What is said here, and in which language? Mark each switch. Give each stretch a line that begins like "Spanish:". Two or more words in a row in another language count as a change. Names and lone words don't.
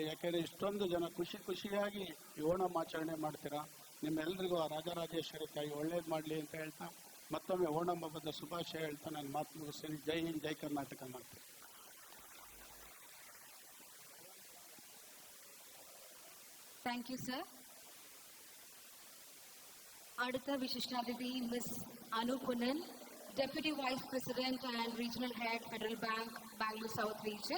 Kannada: ಯಾಕೆಂದರೆ ಇಷ್ಟೊಂದು ಜನ ಖುಷಿಯಾಗಿ ಈ ಓಣಂ ಆಚರಣೆ ಮಾಡ್ತೀರಾ. ನಿಮ್ಮೆಲ್ಲರಿಗೂ ಆ ರಾಜರಾಜೇಶ್ವರಿ ತಾಯಿ ಒಳ್ಳೇದು ಮಾಡಲಿ ಅಂತ ಹೇಳ್ತಾ ಮತ್ತೊಮ್ಮೆ ಓಣಂ ಹಬ್ಬದ ಶುಭಾಶಯ ಹೇಳ್ತಾ ನಾನು ಮಾತು ಮುಗಿಸ್ತೀನಿ.
Hindi: जय हिंद,
Kannada: ಜೈ ಕರ್ನಾಟಕ ಮಾಡ್ತೀನಿ.
English: Thank you sir.
Malayalam: അടുത്ത വിശിഷ്ടാതിഥി
English: മിസ് അനു പുനൻ, Deputy Vice President and Regional Head Federal Bank Bangalore South Region.